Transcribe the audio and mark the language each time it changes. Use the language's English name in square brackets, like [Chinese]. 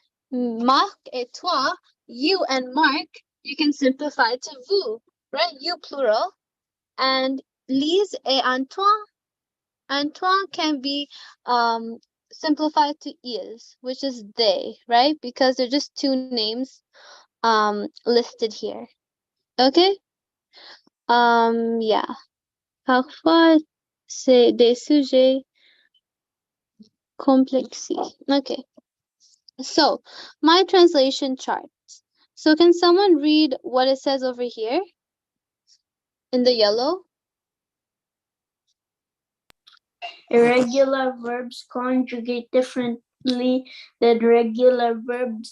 [French] Marc et toi, [English] you and Mark, you can simplify to vous, right? You plural. And Lise et Antoine, Antoine can be simplified to ils, which is they, right? Because they're just two names listed here. Okay? Yeah. [French] Parfois, c'est des sujets complexes. [English] Okay. So, my translation charts. So, can someone read what it says over here in the yellow? Irregular verbs conjugate differently than regular verbs.